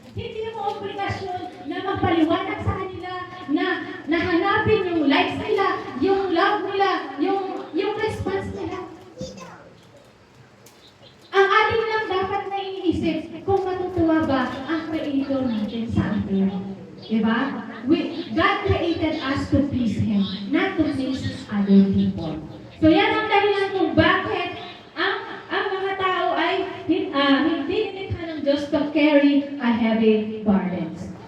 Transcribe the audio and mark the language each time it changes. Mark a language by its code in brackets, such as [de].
[tl] Hindi mo obligasyon na magpaliwanag sa kanila na hanapin yung likes nila, yung love nila, yung response nila. Ang atin lang dapat na iniisip kung matutuwa ba ang Creator natin sa atin. Diba? [en] God created us to please Him, not to please other people. [tl] So yan ang dahilan kung bakit ang mga tao ay hindi nilikha ng Diyos [en] to carry a heavy burdens.